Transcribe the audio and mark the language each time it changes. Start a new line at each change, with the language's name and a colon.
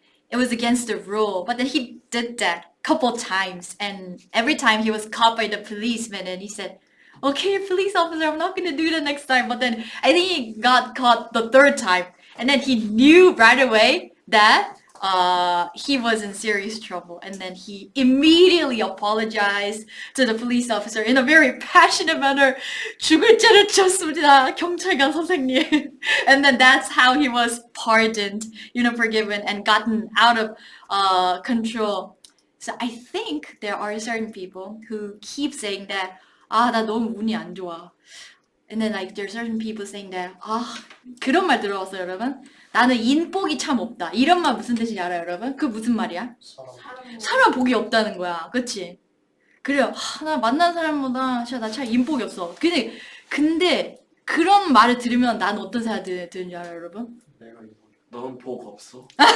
English: It was against the rule, but then he did that couple times, and every time he was caught by the policeman, and he said, "Okay, police officer, I'm not gonna do that next time." But then I think he got caught the third time, and then he knew right away that he was in serious trouble, and then he immediately apologized to the police officer in a very passionate manner.
Korean: 죽을 죄를 졌습니다, 경찰관 선생님.
English: And then that's how he was pardoned, forgiven, and gotten out of control. So I think there are certain people who keep saying that,
Korean: 나 너무 운이 안 좋아.
English: And then like there's certain people saying that,
Korean: 그런 말 들어봤어요, 여러분? 나는 인복이 참 없다. 이런 말 무슨 뜻인지 알아요, 여러분? 그 무슨 말이야? 사람 복이 없다는 거야. 그치? 그래요. 나 만난 사람보다 진짜 나 참 인복이 없어. 근데 그런 말을 들으면 난 어떤 생각이 드는지 알아요, 여러분? 너는 복 없어.